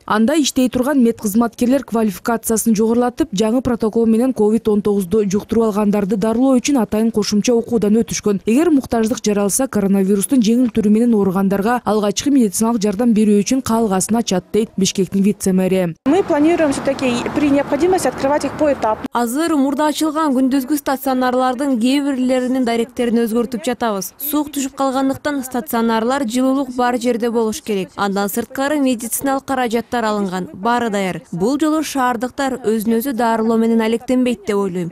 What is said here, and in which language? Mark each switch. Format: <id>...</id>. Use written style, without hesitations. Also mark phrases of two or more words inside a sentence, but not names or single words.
<ky>Анда иштей турган медкызматкерлер квалификациясын жогорулатып, жаңы протокол менен COVID-19 жуктуруп алгандарды дарылоо үчүн атайын кошумча окуудан өтүшкөн. Эгер муктаждык жаралса, коронавирустун жеңил түрү менен ооругандарга алгачкы медициналык жардам берүү үчүн каалгасын ачат, дейт Бишкектин вице-мэри.</ky> <ru>Мы планируем все-таки при необходимости открывать их поэтапно.</ru> <ky>Азыр мурда ачылган күндүзгү стационарлардын кээ бирлеринин даректерин өзгөртүп жатабыз. Суук түшүп калгандыктан стационарлар жылуулук бар жерде болуш керек. Андан сырткары медициналык каражаттар алынган, баары даяр. Бул жолу шаардыктар өзүн-өзү дарылоо менен алектенбейт деп ойлойм.</ky>